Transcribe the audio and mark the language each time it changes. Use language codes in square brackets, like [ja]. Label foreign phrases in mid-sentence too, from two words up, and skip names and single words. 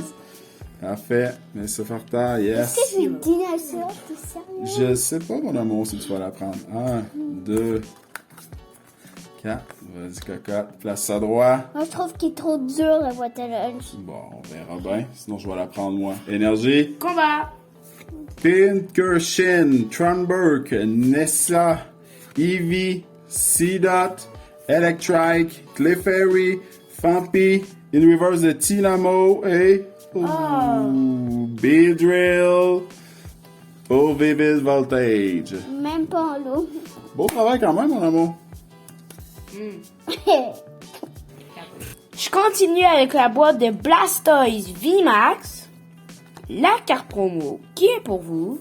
[fr] Parfait. Mais c'est farta, yes. Qu'est-ce que c'est le dinosaure, t'es sérieux? Je sais pas, mon amour, si tu vas la prendre. 1, 2, 4. Vas-y, cocotte. Place ça droit. Moi, je trouve qu'il est trop dur, la boîte à lunch. Bon, on verra bien. Sinon, je vais la prendre, moi. Énergie. Combat. Pinkershin, Tronberg, Nessa, Eevee, Seedot, Electrike, Clefairy, Fampi, In Reverse de Tynamo et... Beedrill. Pour Vivid Voltage. Même pas en l'eau. Beau travail quand même, mon amour. Je continue avec la boîte de Blastoise VMAX. La carte promo qui est pour vous.